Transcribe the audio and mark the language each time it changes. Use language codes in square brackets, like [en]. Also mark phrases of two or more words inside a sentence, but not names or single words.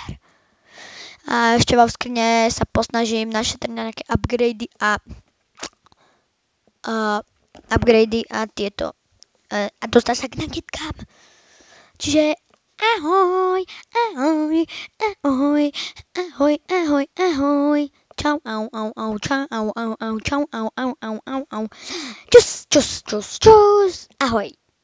[sk] A ešte vo skrine sa posnažím našetriť na nejaké upgradey a tieto. A dostať sa k nagetkám. Čiže ahoj, ahoj, ahoj, ahoj, ahoj, ahoj. Čau, au, au, au, čau, au, au, au, čau, au, au, au, au, au. Čus, čus, čus, čus. Ahoj.